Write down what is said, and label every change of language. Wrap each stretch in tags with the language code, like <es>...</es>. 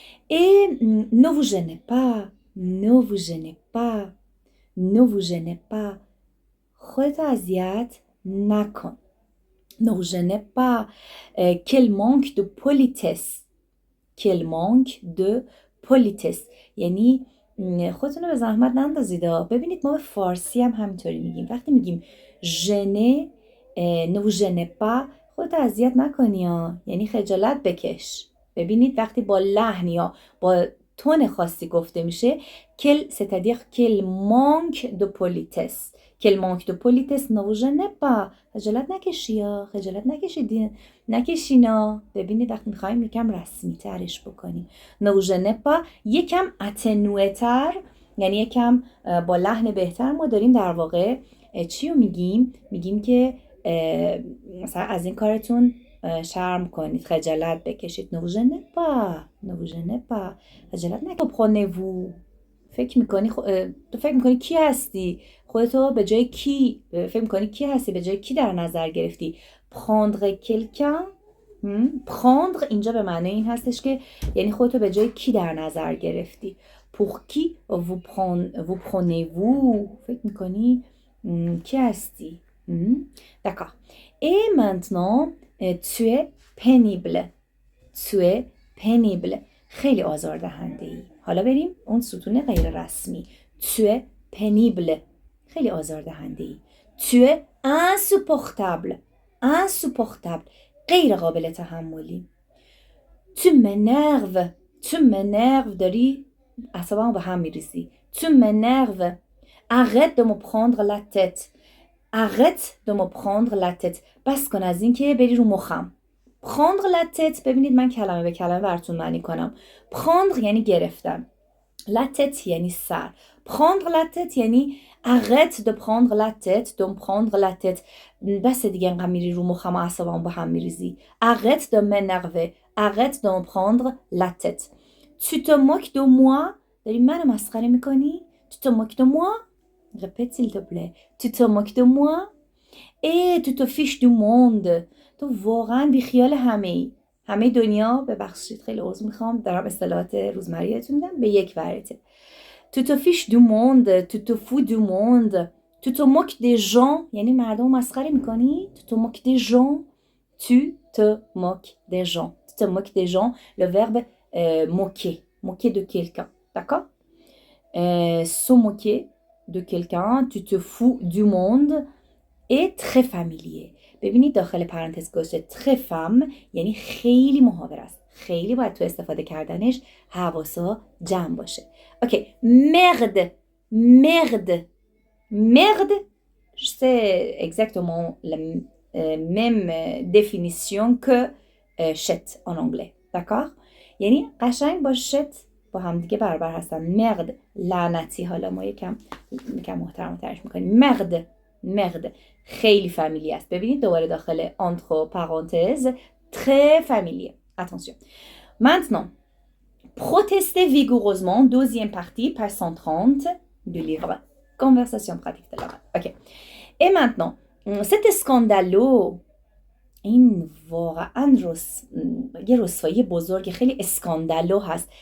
<fr>Et ne vous gênez pas. Ne vous gênez pas. Ne vous gênez pas.</fr> <fa>خودت اذیت نکن.</fa> <fr>Ne vous gênez pas. Quel manque de politesse. Quel manque de politesse.</fr> <fa>یعنی خودتون رو به زحمت نندازید. ببینید ما به فارسی هم همینطوری میگیم. وقتی میگیم ژنه</fa> <fr>ne vous gênez pas</fr> <fa>خودت اذیت نکنی ها. یعنی خجالت بکش. ببینید وقتی با لحن یا با تون خاصی گفته میشه</fa> <fr>c'est-à-dire quel manque de politesse. Quel manque de politesse. Ne vous gênez pas.</fr> <fa>خجالت نکشی یا خجالت نکشینا. ببینید وقتی میخوایم یکم رسمی ترش بکنیم</fa> <fr>ne vous gênez pas</fr> <fa>یکم اتنوه تر، یعنی یکم با لحن بهتر ما داریم در واقع چی رو میگیم که مثلا از این کارتون شرم کنید، خجالت بکشید.</fa> <fr>ne vous gênez pas</fr> <fa>خجالت نکشید.</fa> <fr>prenez-vous</fr> <fa>فکر میکنی کی هستی؟ خودتو به جای کی فکر میکنی کی هستی؟ به جای کی در نظر گرفتی؟</fa> <fr>prendre quelqu'un.</fr> <fa>prendre اینجا به معنی این هستش که یعنی خودتو به جای کی در نظر گرفتی.</fa> <fr>pour qui vous prenez-vous</fr> <fa>فکر میکنی کی هستی؟</fa> <fr>d'accord. et maintenant tu es pénible. tu es pénible</fr> <fa>خیلی آزاردهنده ای. حالا بریم اون ستون غیر رسمی.</fa> <fr>tu es pénible</fr> <fa>خیلی آزاردهنده ای.</fa> <fr>tu es insupportable.</fr> <fa>insupportable غیر قابل تحملی.</fa> <fr>tu m'énerves</fr> <fa>داری اعصابمو به هم میریزی.</fa> <fr>tu m'énerves. arrête de me prendre la tête. arrête de me prendre la tête.</fr> <fa>بس کن از این که بری رو مخم.</fa> <fr>prendre la tête.</fr> <fa>ببینید من کلمه به کلمه براتون معنی کنم. prendre یعنی گرفتن.</fa> <fr>la tête</fr> <fa>یعنی سر.</fa> <fr>prendre la tête</fr> <fa>یعنی</fa> <fr>arrête de prendre la tête. de me prendre la tête. بس دیگه انقدر میری رو مخم و اعصابم با هم میریزی. arrête de m'énerver. arrête de me prendre la tête. tu te moques de moi.</fr> <fa>داری منو مسخره میکنی؟</fa> <fr>tu te moques de moi. répète s'il te plaît. tu te moques de moi. et tu te fiches du monde.</fr> <fa>تو واقعا بیخیال همه دنیا. ببخشید خیلی عذر میخوام دارم اصطلاحات روزمره‌تون میدم به یک ورته.</fa> <fr>tu te fiches du monde. tu te fous du monde. tu te moques des gens</fr> <fa>یعنی مردم مسخره میکنی.</fa> <fr>tu te moques des gens. tu te moques des gens. tu te moques des gens. le verbe moquer de quelqu'un. d'accord. se moquer de quelqu'un. tu te fous du monde. et très familier.</fr> <fa>ببینید داخل پرانتز گذاشته très femme یعنی خیلی محاور است. خیلی باید تو استفاده کردنش حواسا جمع باشه.</fa> <fr>اوکی. merde. c'est exactement la même définition que</fr> <en>shit</en> <fr>en anglais. d'accord.</fr> <fa>یعنی قشنگ با shit با هم دیگه برابر هستن. merde لعنتی. حالا ما یکم محترم‌ترش می‌کنیم.</fa> <fr>merde</fr> <fa>خیلی فامیلی است. ببینید دوباره داخل</fa> <fr>entre parenthèses très familier. attention. maintenant protester vigoureusement deuxième partie</fr> <en>page</en> <fr>130 du livre. conversation pratique de l'oral. Ok. Et maintenant, cet scandalo</fr> <fa>این واقعا یه رسوایی بزرگ، خیلی اسکاندالو هست.</fa>